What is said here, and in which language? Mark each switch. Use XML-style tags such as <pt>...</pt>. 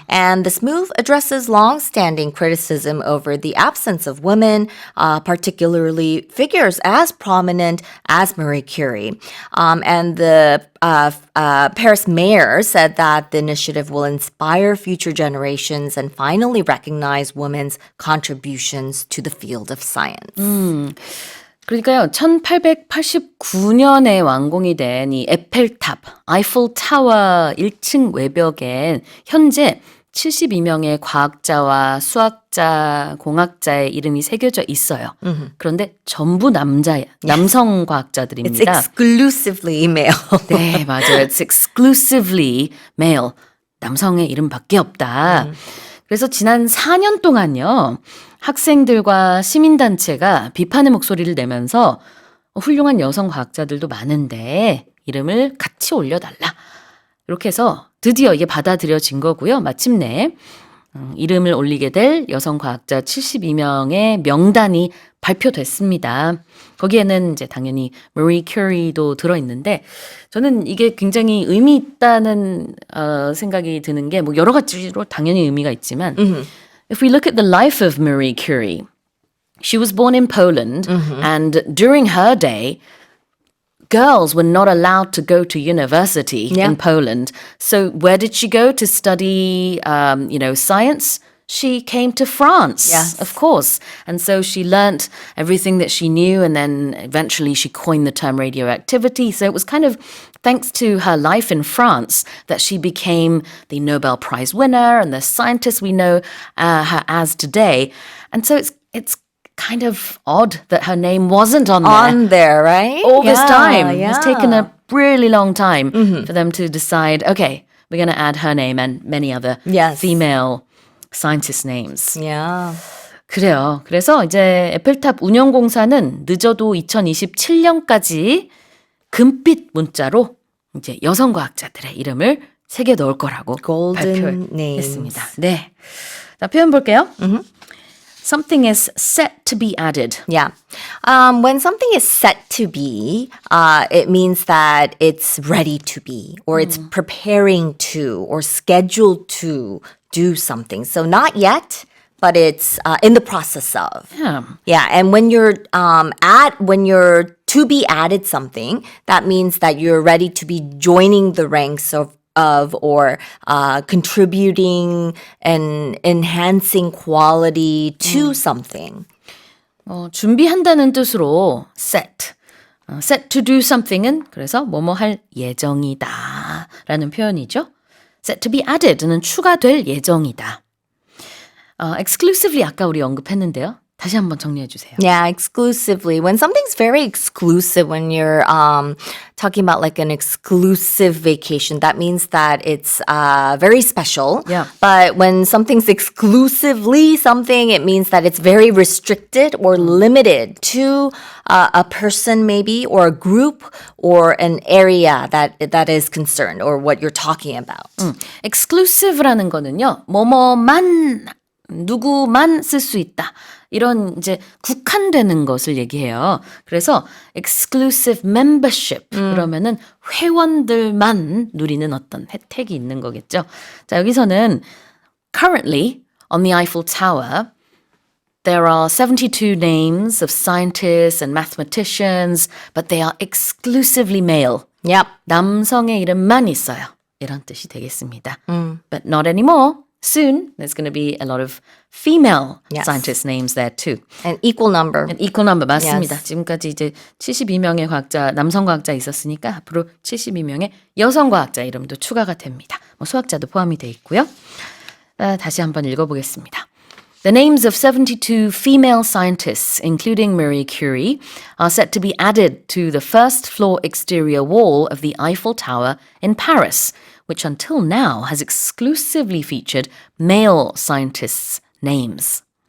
<en>And this move addresses long-standing criticism over the absence of women, particularly figures as prominent as Marie Curie. And the Paris mayor said that the initiative will inspire future generations and finally recognize women's contributions to the field of science.</en> <ko>그러니까요, 1889년에 완공이 된 이 에펠탑, 아이플 타워 1층 외벽엔 현재 72명의 과학자와 수학자, 공학자의 이름이 새겨져 있어요. 그런데 전부 남성</ko> <en>It's</en> <ko>과학자들입니다.</ko> <en>exclusively male.</en> <ko>네, 맞아요.</ko> <en>It's exclusively male.</en> <ko>남성의 이름밖에 없다. 그래서 지난 4년 동안요. 학생들과 시민단체가 비판의 목소리를 내면서 훌륭한 여성 과학자들도 많은데 이름을 같이 올려달라. 이렇게 해서 드디어 이게 받아들여진 거고요. 마침내 이름을 올리게 될 여성 과학자 72명의 명단이 발표됐습니다. 거기에는 이제 당연히 Marie Curie도 들어있는데 저는 이게 굉장히 의미 있다는 생각이 드는 게 뭐 여러 가지로 당연히 의미가 있지만</ko> <en>If we look at the life of Marie Curie, she was born in Poland and during her day girls were not allowed to go to university in Poland. So where did she go to study, science? She came to France, of course. And so she learnt everything that she knew and then eventually she coined the term radioactivity. So it was kind of thanks to her life in France that she became the Nobel Prize winner and the scientist we know her as today. And so it's kind of odd that her name wasn't on there. Right? All this time. Yeah. It's taken a really long time for them to decide, okay, we're going to add her name and many other female scientist names. Yeah.</en> <ko>그래요. 그래서 이제 에펠탑 운영공사는 늦어도 2027년까지 금빛 문자로 이제 여성 과학자들의 이름을 새겨 넣을 거라고</ko> <en>Golden</en> <ko>발표했습니다.</ko> <en>names.</en> <ko>네. 자, 표현 볼게요.</ko> <en>Something is set to be added. Yeah. When something is set to be, it means that it's ready to be, or it's preparing to, or scheduled to do something. So not yet, but it's in the process of. Yeah. Yeah, and when you're when you're to be added something, that means that you're ready to be joining the ranks of or contributing and enhancing quality to something.</en> <ko>준비한다는 뜻으로 set. set to do something은 그래서 뭐뭐 할 예정이다 라는 표현이죠. set to be added는 추가될 예정이다. exclusively 아까 우리 언급했는데요. 다시 한번 정리해 주세요.</ko> <en>Yeah, exclusively. When something's very exclusive, when you're talking about like an exclusive vacation, that means that it's very special. Yeah. But when something's exclusively something, it means that it's very restricted or limited to a person maybe, or a group, or an area that is concerned, or what you're talking about.</en> <ko>exclusive라는 거는요. 뭐뭐만 누구만 쓸 수 있다. 이런 이제 국한되는 것을 얘기해요. 그래서 exclusive membership 그러면은 회원들만 누리는 어떤 혜택이 있는 거겠죠. 자, 여기서는</ko> <en>currently on the Eiffel Tower there are 72 names of scientists and mathematicians, but they are exclusively male. Yep.</en> <ko>남성의 이름만 있어요. 이런 뜻이 되겠습니다.</ko> <en>But not anymore. Soon, there's going to be a lot of female scientist names there too. An equal number. An equal number,</en> <ko>맞습니다.</ko> <en>Yes.</en> <ko>지금까지 이제 72명의 과학자, 남성 과학자 있었으니까 앞으로 72명의 여성 과학자 이름도 추가가 됩니다. 뭐 수학자도 포함이 돼 있고요. 다시 한번 읽어보겠습니다.</ko> <en>The names of 72 female scientists, including Marie Curie, are set to be added to the first floor exterior wall of the Eiffel Tower in Paris, which until now has exclusively featured male scientists' names.</en>